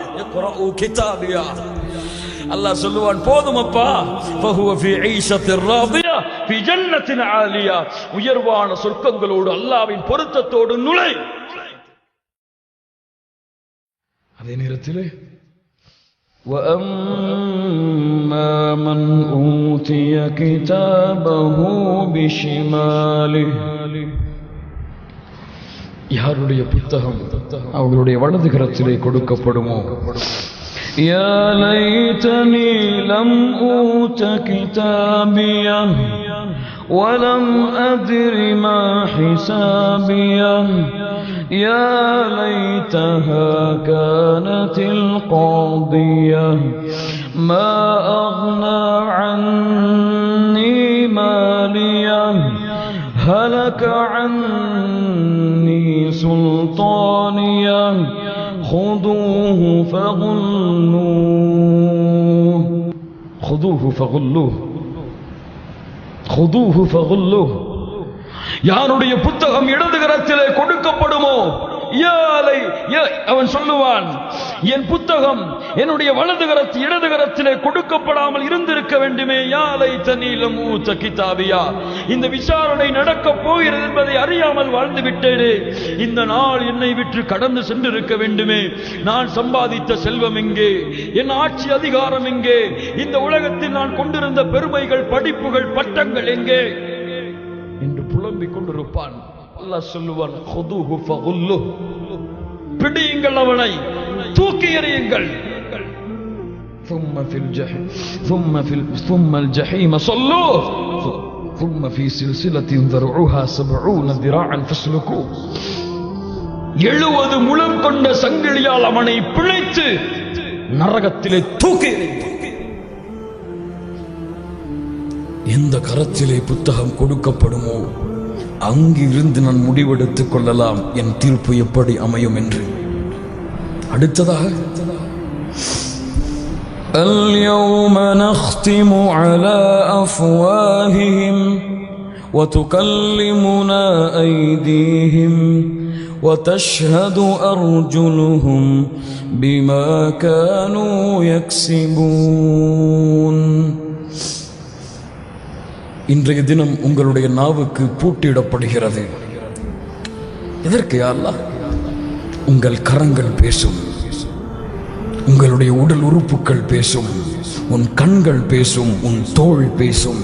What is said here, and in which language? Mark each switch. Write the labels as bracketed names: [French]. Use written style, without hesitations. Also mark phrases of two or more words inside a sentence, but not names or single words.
[Tamil] கிதாபியா, அல்லாஹ் சொல்லுவான், போதும் அப்பா, [Arabic] فهو في عيشة راضية في جنة عالية, [Tamil] உயர்வான சொர்க்கங்களோடு அல்லாஹ்வின் பொருத்தத்தோடு நுழை. அதே நேரத்திலே [Arabic] وَأَمَّا مَنْ أُوتِيَ كِتَابَهُ بِشِمَالِهِ, [Tamil] யாருடைய புத்தகம் அவர்களுடைய வலது கரத்திலே கொடுக்கப்படுமோ, [Arabic] يا ليتني لم أوت كتابيه وَلَمْ أَدْرِ مَا حِسَابِيَهْ يَا لَيْتَهَا كَانَتِ الْقَاضِيَةَ مَا أَغْنَى عَنِّي مَالِيَهْ هَلَكَ عَنِّي سُلْطَانِيَهْ خُذُوهُ فَغُلُّوهُ خُذُوهُ فَغُلُّوهُ خذوه فغلوه. [Tamil] யாருடைய புத்தகம் இடது கரத்திலே கொடுக்கப்படுமோ, அவன் சொல்லுவான், என் புத்தகம் என்னுடைய வலது கரத்து இடது கரத்திலே கொடுக்கப்படாமல் இருந்திருக்க வேண்டுமே. [Arabic] يا ليتني لم أوت كتابيه, [Tamil] இந்த விசாரணை நடக்கப் போகிறது என்பதை அறியாமல் வாழ்ந்து விட்டேனே. இந்த நாள் என்னை விட்டு கடந்து சென்றிருக்க வேண்டுமே. நான் சம்பாதித்த செல்வம் எங்கே, என் ஆட்சி அதிகாரம் எங்கே, இந்த உலகத்தில் நான் கொண்டிருந்த பெருமைகள், படிப்புகள், பட்டங்கள் எங்கே என்று புலம்பிக் கொண்டிருப்பான். அல்லாஹ் சொல்லுவான், [Arabic] خذوه فغلوه, [Tamil] பிடியுங்கள், அவனை தூக்கி எறியுங்கள். [Arabic] ثم الجحيم صلوه ثم في سلسلة ذرعها 70 ذراعا فاسلكوه. [Tamil] 70 முழம் கொண்ட சங்கிலியால் அவனை பிழைத்து நரகத்திலே தூக்கி எறியுங்கள். எந்த கரத்திலே புத்தகம் கொடுக்கப்படுமோ அங்கிருந்து நான் முடிவெடுத்துக் கொள்ளலாம் என் தீர்ப்பு எப்படி அமையும் என்று. அடுத்ததாக, [Arabic] اليوم نختم على أفواههم وتكلمنا أيديهم وتشهد أرجلهم بما كانوا يكسبون. [Tamil] இன்றைய தினம் உங்களுடைய நாவுக்கு பூட்டிடப்படுகிறது. எதற்கு யா அல்லாஹ்? உங்கள் கரங்கள் பேசும், உங்களுடைய உடல் உறுப்புகள் பேசும், உன் கண்கள் பேசும், உன் தோள் பேசும்.